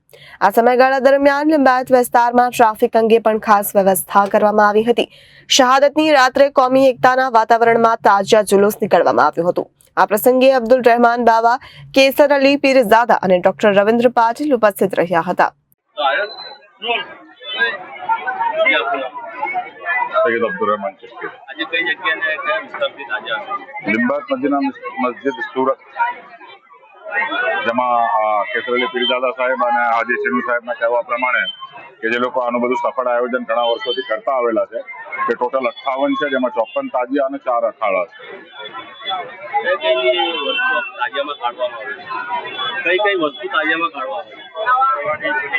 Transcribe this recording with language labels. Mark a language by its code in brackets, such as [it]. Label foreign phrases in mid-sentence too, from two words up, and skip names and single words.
[gu] આ સમયગાળા દરમિયાન લિંબાયત વિસ્તારમાં ટ્રાફિક અંગે પણ ખાસ વ્યવસ્થા કરવામાં આવી હતી। શહાદતની રાત્રે કોમી એકતાના વાતાવરણમાં તાજિયા જુલુસ નીકળવામાં આવ્યું હતું। આ પ્રસંગે અબ્દુલ રહેમાન બાવા, કેસર અલી પીરઝાદા અને ડોક્ટર રવિન્દ્ર પાટીલ ઉપસ્થિત રહ્યા હતા। सैयद अब्दुल रहमान चिश्ती लिंबायत मदीना मस्जिद सूरत જેમાં કેસર અલી પીરઝાદા સાહેબ અને હાજી શીનુ સાહેબના કહેવા પ્રમાણે કે જે લોકો આનું બધું સફળ આયોજન ઘણા વર્ષોથી કરતા આવેલા છે કે ટોટલ 58 છે, જેમાં 54 તાજિયા અને 4 અખાડા છે।